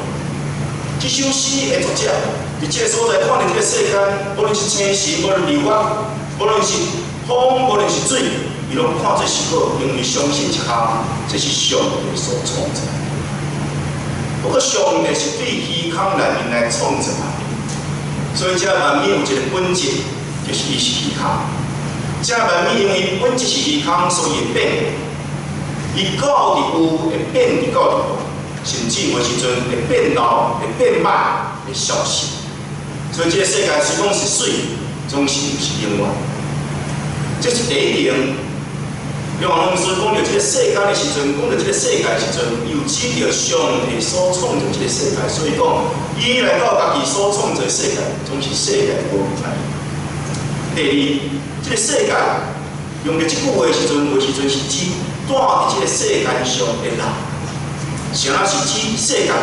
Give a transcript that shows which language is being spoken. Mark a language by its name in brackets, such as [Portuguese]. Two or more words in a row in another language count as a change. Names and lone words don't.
[Min Nan Chinese] 这首诗的作者，伫这个所在看到这个世间，无论是星辰，无论日月，无论是风，无论是水，伊拢看做是好，因为相信一项，这是上帝所创造。不过上帝是对虚空内面来创造的，所以这万物有一个本质，就是伊是虚空。这万物因为本质是虚空，所以会变。伊到伫有，会变伫到伫无，甚至有时阵会变老，会变歹，会消失。所以这个世界虽讲是水，总是毋是永远。这是第一点。约翰福音书讲到这个世间的时阵，讲到这个世界的时阵，又指着上帝所创造这个世界，所以讲伊来到家己所创造的世界，总是世界无平安。第第二，这个世界用着这句话的时阵，有时阵是指住伫这个世间上的人，啥是指世间人？